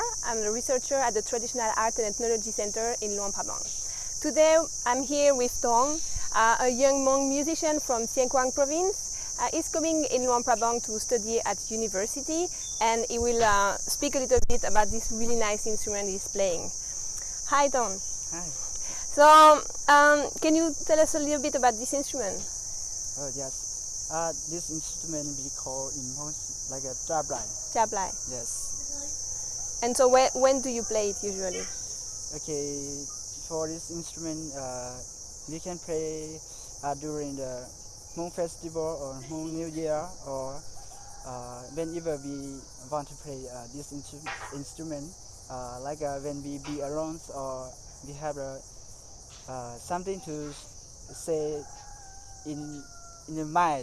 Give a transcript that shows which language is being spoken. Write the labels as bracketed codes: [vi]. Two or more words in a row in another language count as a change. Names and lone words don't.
[en] I'm a researcher at the Traditional Art and Ethnology Center in Luang Prabang. Today, I'm here with Tong, a young Hmong musician from Xieng Quang province. He's coming in Luang Prabang to study at university, and he will speak a little bit about this really nice instrument he's playing. Hi, Tong. Hi. So, can you tell us a little bit about this instrument? Oh, yes. This instrument we call in Hmong like a tablai. Tablai. Yes. And so when do you play it usually? Okay, for this instrument, we can play during the Hmong festival or Hmong New Year, or whenever we want to play this instrument, like when we be around or we have something to say in the mind.